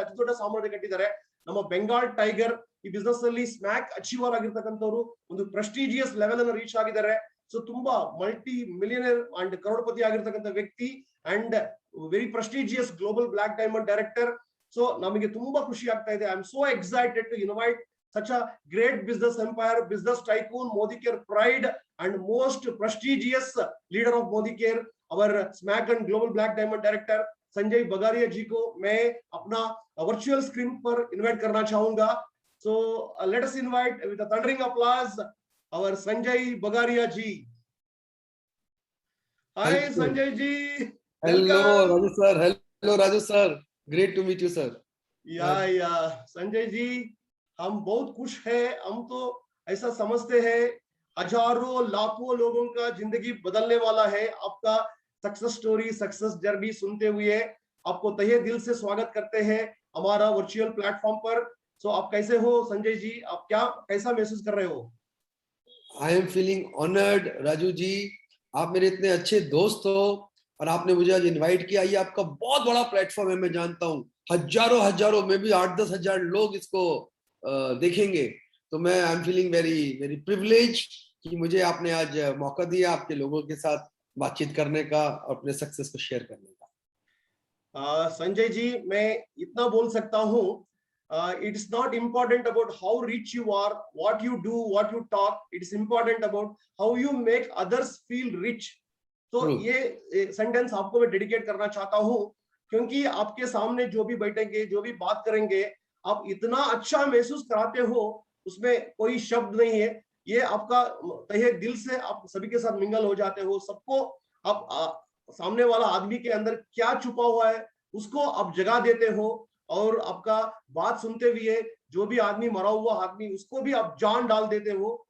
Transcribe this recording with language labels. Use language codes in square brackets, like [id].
[kn] ಅತಿ ದೊಡ್ಡ ಸಾಮ್ರಾಜ್ಯ ಕಟ್ಟಿದ್ದಾರೆ. ನಮ್ಮ ಬೆಂಗಾಲ್ ಟೈಗರ್ ಈ ಬಿಸ್ನೆಸ್ ಅಲ್ಲಿ ಸ್ಮ್ಯಾಕ್ ಅಚೀವರ್ ಆಗಿರ್ತಕ್ಕಂಥವ್ರು. ಒಂದು ಪ್ರೆಸ್ಟೀಜಿಯಸ್ ಲೆವೆಲ್ ಅನ್ನು ರೀಚ್ ಆಗಿದ್ದಾರೆ. ಸೊ ತುಂಬಾ ಮಲ್ಟಿ ಮಿಲಿಯನರ್ ಅಂಡ್ ಕರೋಡ್ಪತಿ ಆಗಿರ್ತಕ್ಕಂಥ ವ್ಯಕ್ತಿ and very prestigious global block diamond director. So ನಮಗೆ ತುಂಬಾ ಖುಷಿ ಆಗ್ತಾ ಇದೆ. [en] I am so excited to invite such a great business empire, business tycoon, Modicare pride, and most prestigious leader of Modicare, our Smack and Global Black Diamond Director [hi] Sanjay Bagaria जी को मैं अपना virtual screen पर invite करना चाहूंगा. [en] So let us invite with a thundering applause our Sanjay Bagaria ji. Hi Sanjay ji. Hello Welcome. Raju sir. Hello Raju sir. Great to meet you sir. [hi] या संजय जी, हम बहुत खुश हैं. हम तो ऐसा समझते हैं हजारों लाखों लोगों का जिंदगी बदलने वाला है आपका सक्सेस स्टोरी, सक्सेस जर्नी सुनते हुए आपको तहे दिल से स्वागत करते हैं हमारा वर्चुअल प्लेटफॉर्म पर. सो आप कैसे हो संजय जी? आप कैसा महसूस कर रहे हो? [en] I am feeling honored Raju ji. [hi] आप मेरे इतने अच्छे दोस्त हो और आपने मुझे आज इनवाइट किया. ये आपका बहुत बड़ा प्लेटफॉर्म है, मैं जानता हूँ. हजारों में भी 8-10 हजार लोग इसको देखेंगे. तो मैं [en] I am feeling very very privilege [hi] कि मुझे आपने आज मौका दिया आपके लोगों के साथ बातचीत करने का और अपने सक्सेस को शेयर करने का. [en] Sanjay ji, [hi] मैं इतना बोल सकता हूँ, [en] it's not important about how rich you are, what you do, what you talk. It's important about how you make others feel rich. [hi] तो ये सेंटेंस आपको मैं डेडिकेट करना चाहता हूँ, क्योंकि आपके सामने जो भी बैठेंगे, जो भी बात करेंगे, आप इतना अच्छा महसूस कराते हो, उसमें कोई शब्द नहीं है. ये आपका तहे दिल से आप सभी के साथ मिंगल हो जाते हो. सबको आप सामने वाला आदमी के अंदर क्या छुपा हुआ है उसको आप जगा देते हो, और आपका बात सुनते हुए जो भी आदमी, मरा हुआ आदमी, उसको भी आप जान डाल देते हो.